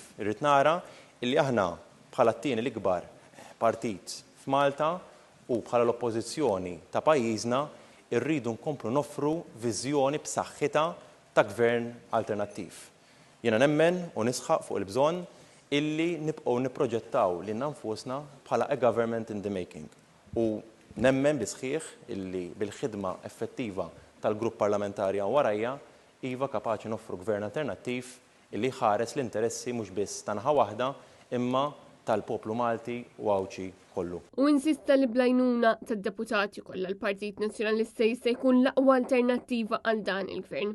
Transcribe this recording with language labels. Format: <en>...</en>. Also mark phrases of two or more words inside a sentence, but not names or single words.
<mt>Irrid nara illi aħna bħala t-tieni l-ikbar partit f'Malta u bħala l-oppożizzjoni ta' pajjiżna irridu nkomplu noffru viżjoni b'saħħitha ta' gvern alternattiv. Jiena nemmen u nisħaq fuq il-bżonn illi nibqgħu nipproġettaw lilna nfusna bħala</mt> <en>a government in the making.</en> <mt>U nemmen bi sħiħ illi bil-ħidma effettiva tal-grupp parlamentari warajja iva kapaċi noffru gvern alternattiv illi ħares l-interessi mhux biss ta' naħa waħda imma tal-poplu Malti u Awċi kollu. U insista li blajnuna tad-deputati kollha l-Partit Nazzjonalista jista' jkun l-aqwa alternattiva għal dan il-gvern.</mt>